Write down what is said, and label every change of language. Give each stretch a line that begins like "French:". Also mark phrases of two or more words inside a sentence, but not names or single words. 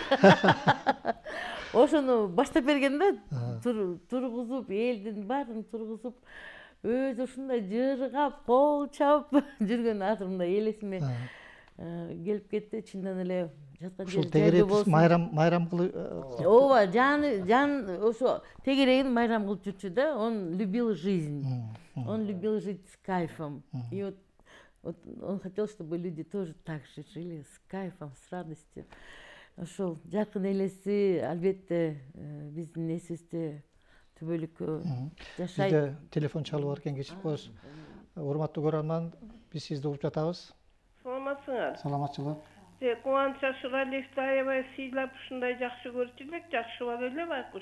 Kyrgyz: Ошону баштап берген да, тургузуп, элдин баарын тургузуп, өзү ушундай жыргап, кол чап жүргөн атымда элесиме келип кетти. Чындан эле жаткан жери жайлуу болсун. майрам кылып. Ооба, жан ошо тегерегин майрам кылып жүрчү да.
Russian: Он любил жизнь. Он любил жить с кайфом. И вот он хотел, чтобы люди тоже так же жили, с кайфом, с радостью.
Kyrgyz: Ошол жаркын элеси албетте биздин эсибизде түбөлүккө жашайт. Бизде телефон чалып бар экен, кечирип коесуз. Урматтуу көрөрман, биз сизди угуп жатабыз. Саламатсыңар. Саламатчылык. Кубаныч Ашыралиевди аябай сыйлап ушундай жакшы көрчү элек, жакшы бала эле байкуш.